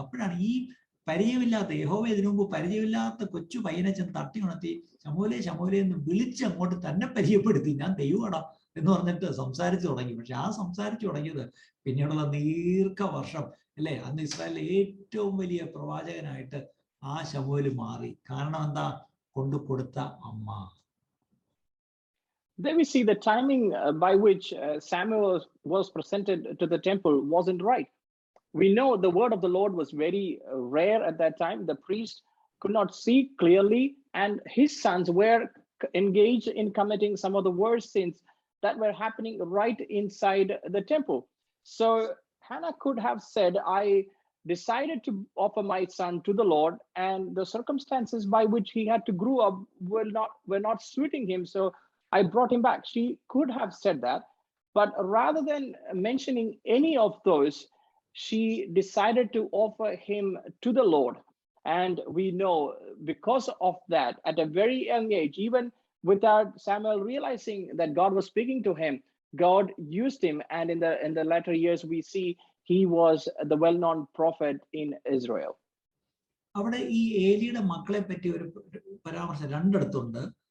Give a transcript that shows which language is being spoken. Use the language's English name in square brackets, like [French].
[Malayalam] അപ്പോഴാണ് ഈ പരിചയമില്ലാത്ത യഹോവ ഇതിനു മുമ്പ് പരിചയമില്ലാത്ത കൊച്ചു പയ്യനെ ചെന്ന് തട്ടി ഉണർത്തി ശമൂലേ ശമൂലേ എന്ന് വിളിച്ച് അങ്ങോട്ട് തന്നെ പരിചയപ്പെടുത്തി, ഞാൻ ദൈവമാടാ എന്ന് പറഞ്ഞിട്ട് സംസാരിച്ചു തുടങ്ങി. പക്ഷെ ആ സംസാരിച്ചു തുടങ്ങിയത് പിന്നീടുള്ള ദീർഘവർഷം അല്ലെ, അന്ന് ഇസ്രായേലിലെ ഏറ്റവും വലിയ പ്രവാചകനായിട്ട് ആ ശമൂവേൽ മാറി. കാരണം എന്താ? കൊണ്ടു കൊടുത്ത അമ്മ. [English] Then we see the timing by which Samuel was presented to the temple wasn't right. We know the word of the Lord was very rare at that time. The priest could not see clearly, and his sons were engaged in committing some of the worst sins that were happening right inside the temple. So Hannah could have said, I decided to offer my son to the Lord, and the circumstances by which he had to grow up were not suiting him, so I brought him back. She could have said that, but rather than mentioning any of those, she decided to offer him to the Lord. And we know because of that, at a very young age, even without Samuel realizing that God was speaking to him, God used him. And in the latter years, we see he was the well-known prophet in Israel. [Malayalam] അവിടെ ഈ ഏലിയുടെ മക്കളെ പറ്റി ഒരു പരാമർശം രണ്ടിടത്തുണ്ട്.